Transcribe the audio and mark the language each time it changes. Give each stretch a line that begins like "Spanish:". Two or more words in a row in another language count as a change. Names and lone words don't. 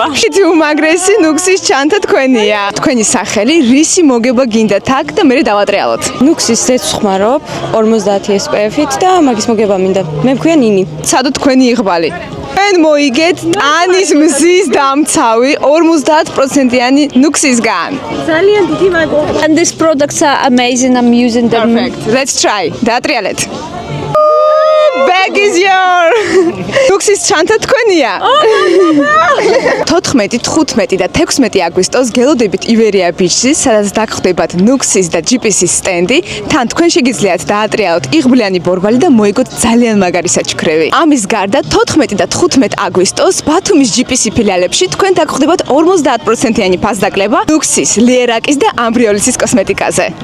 Georgian: ხითი უმაგრესი ნუქსის ჩანთა თქვენია. თქვენი სახელი, რისი მოგება გინდათ აქ და მე დავატრიალოთ. ნუქსის ზეთს ხმარობ 50 SPF-ით და მაგის მოგება მინდა. მე მქვია ნინი. სადო თქვენი იღბალი. თქვენ მოიგეთ ტანის მზის დამცავი 50%-იანი ნუქსისგან. ძალიან დიდი მადლობა.
English: And these products are amazing. I'm using them. Perfect. Let's try. დაატრიალეთ. Bag is your.
Georgian: ნუქსის ჩანთა თქვენია. 14, 15 და 16 აგვისტოს გელოდებით ივერია ბიჭში, სადაც დაგხვდებათ ნუქსის და GPC-ის სტენდი. თან თქვენ შეგიძლიათ დაატრიალოთ იღბლიანი ბორბალი და მოიგოთ ძალიან მაგარი საჩუქრები. ამის გარდა 14 და 15 აგვისტოს ბათუმის GPC ფილიალებში თქვენ დაგხვდებათ 50%-იანი ფასდაკლება ნუქსის, ლიერაკის და ამბრიოლისის კოსმეტიკაზე.